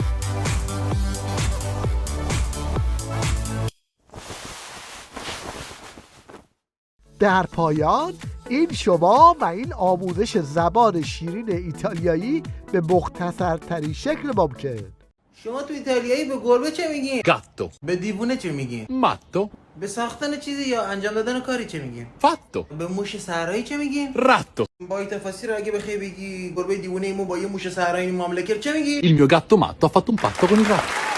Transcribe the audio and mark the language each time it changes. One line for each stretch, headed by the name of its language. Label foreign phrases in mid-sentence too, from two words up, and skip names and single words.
Persian: در پایان این شما و این آموزش زبان شیرین ایتالیایی به مختصرترین شکل ممکن. شما تو ایتالیایی به گربه چه میگین؟
Italian: گاتو.
Persian: به دیوونه چه میگین؟
Italian: ماتو.
Persian: به ساختن چیزی یا انجام دادن کاری چه میگین؟
Italian: فاتو.
Persian: به موش صحرایی چه میگین؟
Italian: راتو.
Persian: با این تفاسیر اگه بخوای بگی گربه دیوونه ایمو با یه موش صحرایی معامله کرد چه میگی؟
Italian: Il mio gatto matto ha fatto un patto con il ratto.